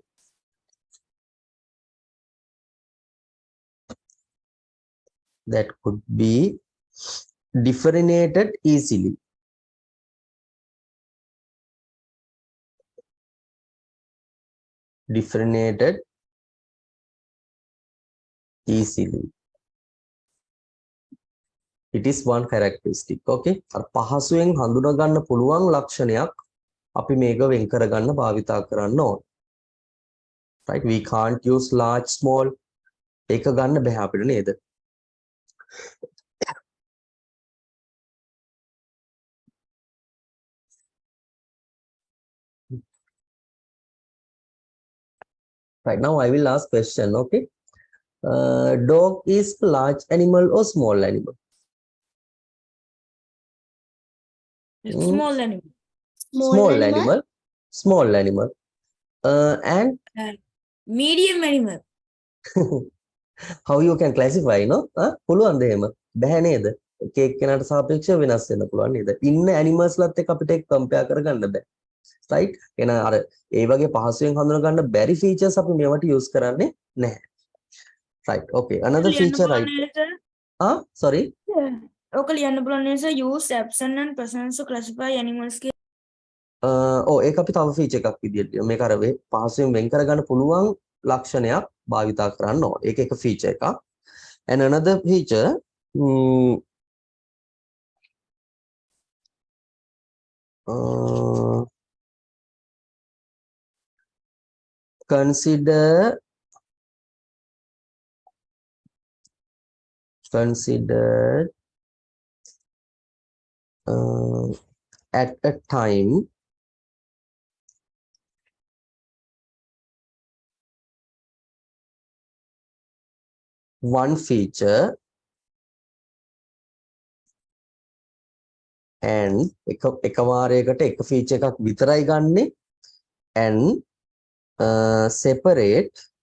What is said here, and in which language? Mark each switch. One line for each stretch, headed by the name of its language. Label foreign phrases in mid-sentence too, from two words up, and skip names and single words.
English: differentiated easily differentiated easily it is one characteristic okay
Sinhala: අර පහසුවෙන් හඳුනා ගන්න පුළුවන් ලක්ෂණයක් අපි මේක වෙන් කර ගන්න භාවිතා කරන්න ඕන right?
English: We can't use large, small.
Sinhala: එක ගන්න බෑ අපිට නේද?
English: Right, now I will ask question, okay? Dog is large animal or small animal? It's small animal. Small animal. Small animal. And Medium animal. how you can classify, no?
Sinhala: පුළුවන්ද එහෙම? බෑ නේද? එක එක්කෙනාට සාපේක්ෂව වෙනස් වෙන්න පුළුවන් නේද? ඉන්න animals ලත් එක්ක අපිට ඒක compare කරගන්න බෑ. right? එහෙනම් අර ඒ වගේ පහසුවෙන් හඳුනා ගන්න බැරි features අපි මේවට use කරන්නේ නැහැ.
English: right, okay. Another feature right. Sorry.
Sinhala: ඔක ලියන්න පුළුවන් නිසා
English: use absent and present to classify animals
Sinhala: ඒක අපි තව feature එකක් විදියට මේක අර පහසුවෙන් වෙන් කරගන්න පුළුවන් ලක්ෂණයක් භාවිතා කරන්න ඕන. ඒක එක feature එකක්.
English: And another feature consider at a time one feature and
Sinhala: එක වාරයකට එක feature එකක් විතරයි ගන්නෙ
English: and separate